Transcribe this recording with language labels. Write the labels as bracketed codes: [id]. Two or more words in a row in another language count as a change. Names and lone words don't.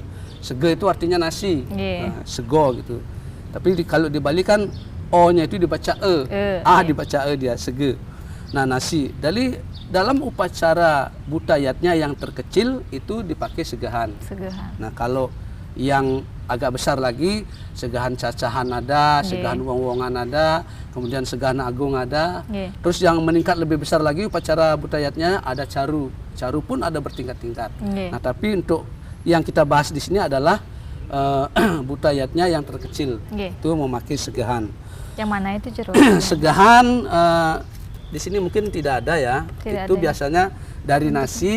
[id] Sege itu artinya nasi. Nah, sego gitu. Tapi kalau dibalikan O-nya itu dibaca e. Dibaca e dia, sege. Nah, nasi. Dari dalam upacara butayatnya yang terkecil itu dipakai segahan. Segahan. Nah, kalau yang agak besar lagi, segahan cacahan ada, segahan wong-wongan ada, kemudian segahan agung ada. Terus yang meningkat lebih besar lagi upacara butayatnya ada caru. Caru pun ada bertingkat-tingkat. Nah, tapi untuk yang kita bahas di sini adalah butayatnya yang terkecil. Itu memakai segahan. Yang mana itu Jero? Segahan di sini mungkin tidak ada ya. Tidak itu ada. biasanya dari nasi.